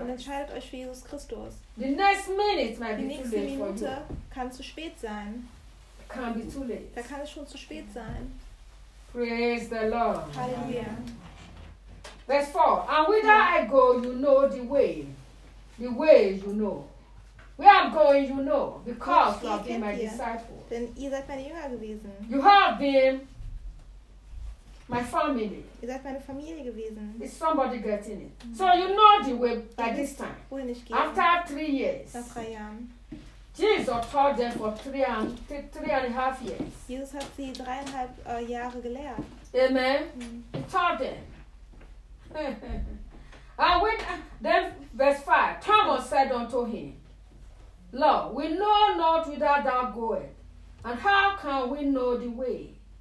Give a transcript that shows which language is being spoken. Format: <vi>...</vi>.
<de>Und entscheidet euch für Jesus Christus.</de> <en>The next minute might be too late for you.</en> <de>Die nächste Minute kann zu spät sein.</de> <en>Can be too late.</en> <de>Da kann es schon zu spät sein.</de> <en>Praise the Lord.</en> <de>Halleluja.</de> <en>Verse 4. And whither I go, you know the way. The way you know. Where I'm going, you know. Because you have been my disciple.</en> <de>Denn ihr seid meine Jünger gewesen.</de> <en>You have been my family.</en> <de>Ihr seid meine Familie gewesen.</de> <en>Is somebody getting it? Mm-hmm. So you know the way by this time.</en> <de>Wohin ich gehe.</de> <en>After 3 years.</en> <de>Nach 3 Jahren.</de> <en>Jesus taught them for three and a half years.</en> <de>Jesus hat sie 3,5 Jahre gelehrt.</de> <en>Amen. Mm-hmm. He taught them. And when then verse 5, Thomas said unto him, Lord, we know not whither thou goest, and how can we know the way?</en>